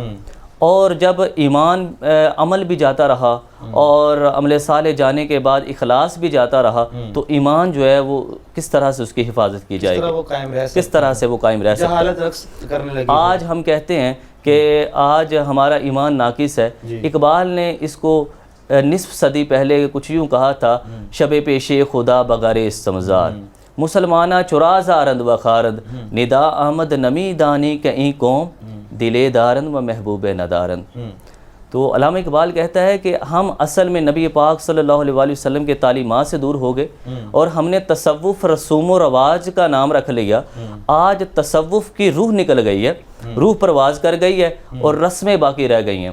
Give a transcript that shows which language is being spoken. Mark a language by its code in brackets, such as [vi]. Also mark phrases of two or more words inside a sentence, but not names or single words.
[ur] اور جب ایمان عمل بھی جاتا رہا اور عمل صالح جانے کے بعد اخلاص بھی جاتا رہا، تو ایمان جو ہے وہ کس طرح سے اس کی حفاظت کی جائے گی، کس طرح سے وہ قائم رہ سکتا ہے. آج ہم کہتے ہیں کہ آج ہمارا ایمان ناقص ہے. اقبال نے اس کو نصف صدی پہلے کچھ یوں کہا تھا، [fa] شب پیش خدا بغیر استمزار، مسلمانہ چراز آرند و خارند، ندا آمد نمی دانی کہیں قوم، دلے دارند و محبوب ندارند. [ur] تو علامہ اقبال کہتا ہے کہ ہم اصل میں نبی پاک صلی اللہ علیہ وسلم کے تعلیمات سے دور ہو گئے، اور ہم نے تصوف رسوم و رواج کا نام رکھ لیا. آج تصوف کی روح نکل گئی ہے، روح پرواز کر گئی ہے، اور رسمیں باقی رہ گئی ہیں.